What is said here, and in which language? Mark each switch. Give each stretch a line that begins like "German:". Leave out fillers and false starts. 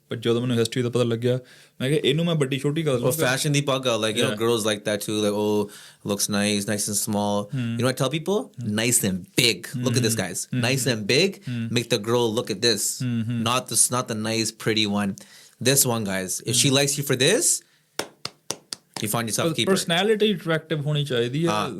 Punjabi: But ਜਦੋਂ ਮੈਨੂੰ history ਦਾ ਪਤਾ ਲੱਗਿਆ, ਮੈਂ ਕਿਹਾ ਇਹਨੂੰ ਮੈਂ ਵੱਡੀ ਛੋਟੀ ਕਰ ਲਵਾਂ.
English: Fashion
Punjabi: ਦੀ ਪੱਗ,
English: like you know, girls like that too. Like, oh, looks nice and small. You know what I tell people? Nice and big. Look at this, guys. Nice and big. Make the girl look at this. Not the nice, pretty one. This one, guys. If she likes you for this, you find yourself a keeper. Personality attractive
Punjabi: ਹੋਣੀ ਚਾਹੀਦੀ ਹੈ.